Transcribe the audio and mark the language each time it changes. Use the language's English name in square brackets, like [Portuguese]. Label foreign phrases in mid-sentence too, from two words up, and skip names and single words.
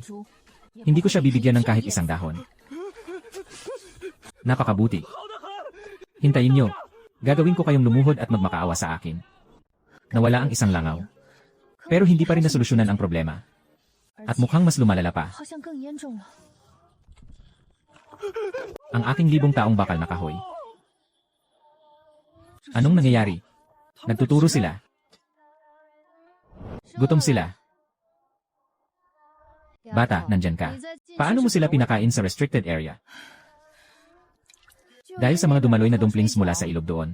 [Filipino] Hindi ko siya bibigyan ng kahit isang dahon. Napakabuti. Hintayin nyo. Gagawin ko kayong lumuhod at magmakaawa sa akin. Nawala ang isang langaw. Pero hindi pa rin nasolusyonan ang problema. At mukhang mas lumalala pa. [Chinese] 好像更严重了。 [Filipino] Ang aking libong taong bakal na kahoy. Anong nangyayari? Nagtuturo sila. Gutom sila. Bata, nandyan ka. Paano mo sila pinakain sa [English] restricted area? [Filipino] Dahil sa mga dumaloy na dumplings mula sa ilog doon.